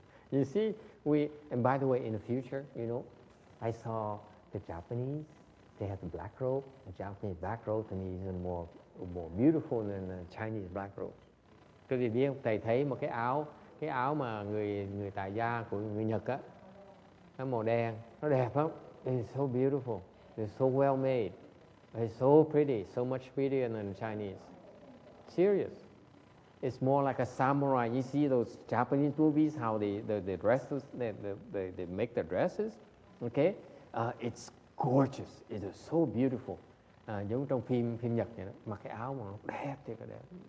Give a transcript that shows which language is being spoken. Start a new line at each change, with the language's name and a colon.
English: You see, and by the way, in the future, you know, I saw the Japanese, they have the black robe. The Japanese black robe to me is even more beautiful than the Chinese black robe.
Vietnamese: Quý vị biết không? Thầy thấy một cái áo mà người tại gia của người Nhật á, nó màu đen, nó đẹp lắm.
English: It's so beautiful. It's so well made. It's so pretty, so much prettier than the Chinese. Serious. It's more like a samurai. You see those Japanese movies, how the dresses, they make the dresses. Okay, it's gorgeous. It is so beautiful.
Vietnamese: Giống trong phim Nhật vậy đó, mặc cái áo mà đẹp thiệt là đẹp.